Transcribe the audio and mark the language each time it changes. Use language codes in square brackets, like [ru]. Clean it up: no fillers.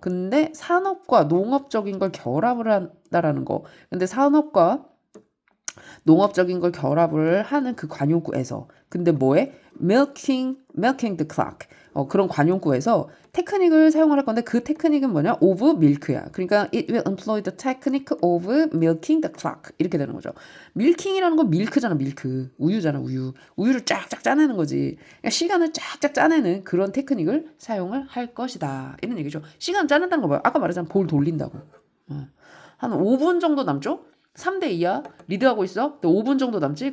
[ko] 근데 산업과 농업적인 걸 결합을 한다라는 거. 근데 산업과 농업적인 걸 결합을 하는 그 관용구에서 근데 뭐에? [en] milking the clock. [ko] 그런 관용구에서 테크닉을 사용을 할 건데 그 테크닉은 뭐냐? [en] of milk야. [ko] 그러니까 [en] it will employ the technique of milking the clock. [ko] 이렇게 되는 거죠. milking이라는 건 밀크잖아, 밀크. 우유잖아, 우유. 우유를 쫙쫙 짜내는 거지. 그러니까 시간을 쫙쫙 짜내는 그런 테크닉을 사용을 할 것이다. 이런 얘기죠. 시간 짜낸다는 거 봐요. 아까 말했잖아, 볼 돌린다고. 한 5분 정도 남죠? 3대 2야. 리드하고 있어. 5분 정도 남지?